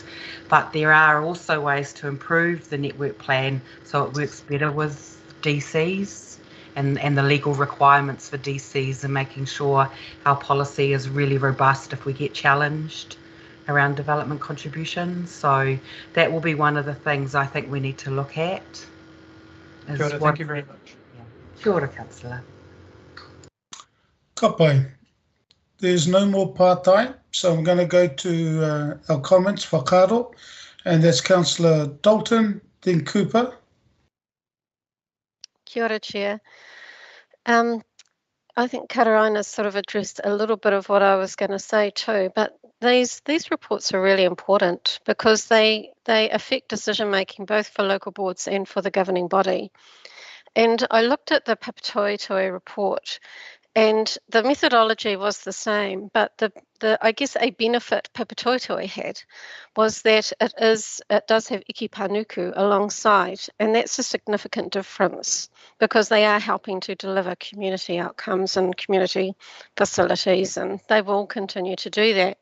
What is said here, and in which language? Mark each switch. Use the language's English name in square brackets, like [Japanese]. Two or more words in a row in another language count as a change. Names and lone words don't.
[English] But there are also ways to improve the network plan so it works better with DCs and the legal requirements for DCs, and making sure our policy is really robust if we get challenged around development contributions. So that will be one of the things I think we need to look at. [Māori] Kia ora, [English] thank you very much. [Māori] Kia ora, Councillor. Ka pai. [English] There's no more part-time, so I'm going to go to our comments, whakaaro, and that's Councillor Dalton, then Cooper. [Māori] Kia ora, [English] Chair. I think Kataraina sort of addressed a little bit of what I was going to say too, but these reports are really important because they affect decision making both for local boards and for the governing body. And I looked at the Papatoetoe report, and the methodology was the same, but the I guess a benefit Papatoetoe had was that it does have Iki Panuku alongside, and that's a significant difference because they are helping to deliver community outcomes and community facilities, and they will continue to do that.